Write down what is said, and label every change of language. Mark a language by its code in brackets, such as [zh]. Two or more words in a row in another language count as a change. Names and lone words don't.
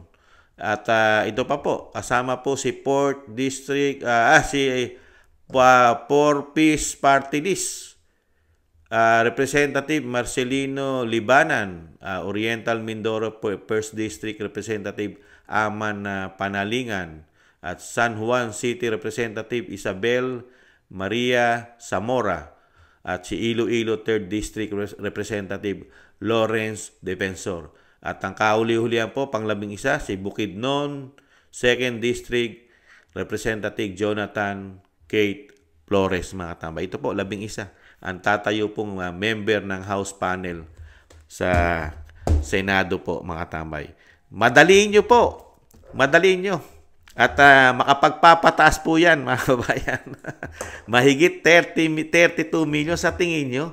[tl] At ito pa po, kasama po si Port District, Port Peace Party List Representative Marcelino Libanan, Oriental Mindoro 1st District Representative Aman Panalingan, at San Juan City Representative Isabel Maria Zamora, at si Iloilo 3rd District Representative Lawrence Defensor. At ang kauli-hulihan po, pang-11, si Bukidnon 2nd District Representative Jonathan Kate Flores, mga tambay. Ito po, 11. Ang tatayo pong member ng House panel sa Senado po, mga tambay. Madaliin nyo po. Madaliin nyo. At makapagpapataas po yan, mga kabayan. Mahigit 32 million sa tingin nyo.